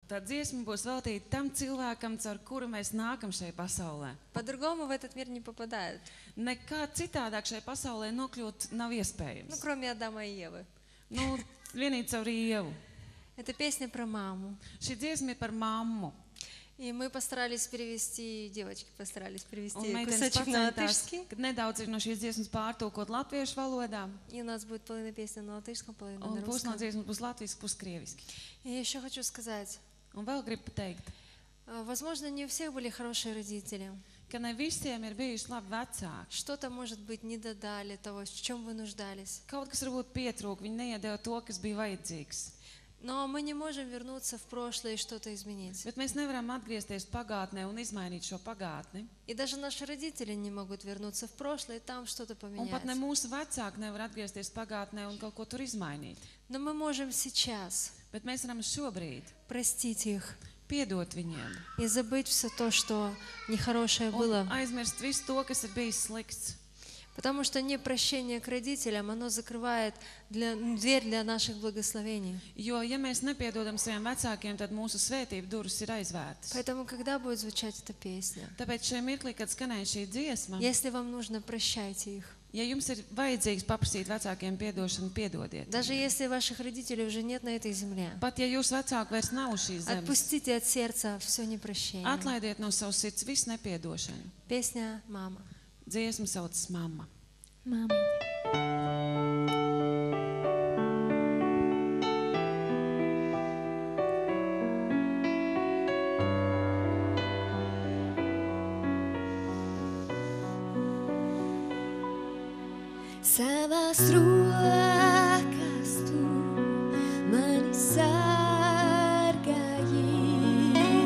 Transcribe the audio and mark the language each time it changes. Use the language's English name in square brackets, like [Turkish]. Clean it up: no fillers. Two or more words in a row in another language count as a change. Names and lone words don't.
[Latvian] Tā dziesma būs veltīta tam cilvēkam, caur kuru mēs nākam šai pasaulē. [Russian] По-другому в этот мир не попадают. [Latvian] Nekā citādāk šai pasaulē nokļūt nav iespējams. [Russian] Ну, кроме Адама и Евы. [Latvian] Nu, vienīgi caur Ievu. [Russian] Это песня про маму. [Latvian] Šī dziesma ir par mammu. [Russian] И мы постарались перевести, девочки постарались перевести [Latvian] Un meitenes [Russian] кусочек на [Latvian] pacentās, [Russian] латышский. [Latvian] kad nedaudz ir no šīs dziesmas pārtulkot latviešu valodā. [Russian] И у нас будет половина песни на латышском, половина [Latvian] Un [Russian] на [Latvian] pus no [Russian] русском. [Latvian] dziesmas būs latviski, pus krieviski. [Russian] И я еще хочу сказать, [Latvian] Un vēl gribu teikt, [Russian] возможно, не у всех были хорошие родители. [Latvian] ka ne visiem ir bijuši labi vecāki. [Russian] Что-то, может быть, не додали того, в чем вы нуждались. [Latvian] Kaut kas varbūt pietrūka, viņi neiedeva to, kas bija vajadzīgs. [Russian] Но мы не можем вернуться в прошлое и что-то изменить. [Latvian] Bet mēs nevaram atgriezties pagātnē un izmainīt šo pagātni. [Russian] И даже наши родители не могут вернуться в прошлое и там что-то [Latvian] Un pat ne [Russian] поменять. [Latvian] mūsu vecāki nevar atgriezties pagātnē un kaut ko tur izmainīt. [Russian] Но мы можем сейчас [Latvian] Bet mēs varam šobrīd [Russian] простить их [Latvian] piedot viņiem [Russian] и забыть все то, что нехорошее [Latvian] un [Russian] было. [Latvian] aizmirst visu to, kas ir bijis slikts. [Russian] Потому что непрощение к родителям, оно закрывает дверь для наших благословений. [Latvian] Jo, ja mēs nepiedodam saviem vecākiem, tad mūsu svētību durvis ir aizvērtas. [Russian] Поэтому, когда будет звучать эта песня, [Latvian] Tāpēc šajā mirklī, kad skanēja šī dziesma, [Russian] если вам нужно, прощайте их. [Latvian] ja jums ir vajadzīgs paprasīt vecākiem piedošanu, piedodiet. [Russian] Даже если ваших родителей уже нет на этой земле, [Latvian] Pat ja jūsu vecāki vairs nav uz šīs zemes, [Russian] отпустите от сердца все непрощение. [Latvian] atlaidiet no savas sirds visu nepiedošanu. [Russian] Песня «Мама». [Latvian] Dziesma saucas Mamma. [Russian] Мама. [Latvian] Savās rokas tu mani sargāji,